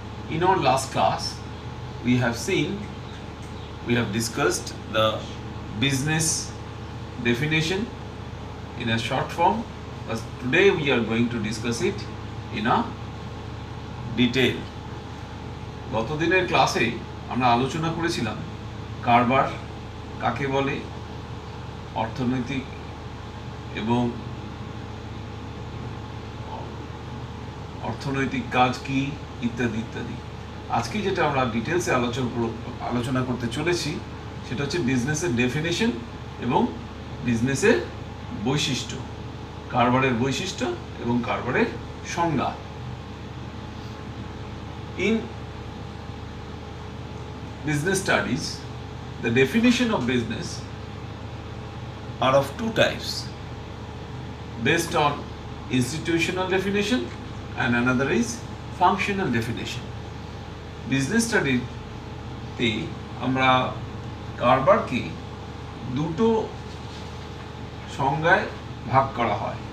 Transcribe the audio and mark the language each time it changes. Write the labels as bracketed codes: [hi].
[en] In our last class, we have discussed the business definition in a short form, but today we are going to discuss it in a detail. [bn] গতদিনের ক্লাসে আমরা আলোচনা করেছিলাম কারবার কাকে বলে, অর্থনৈতিক এবং অর্থনৈতিক কাজ কি, ইত্যাদি ইত্যাদি। আজকে যেটা আমরা ডিটেলসে আলোচনা করতে চলেছি সেটা হচ্ছে বিজনেসের ডেফিনেশন এবং বিজনেসের বৈশিষ্ট্য, কারবারের বৈশিষ্ট্য এবং কারবারের সংজ্ঞা। [en] In business studies, the definition of business are of two types, based on institutional definition and another is functional definition. [bn] Business study তে আমরা কারবারকে দুটো সংজ্ঞায় ভাগ করা হয়।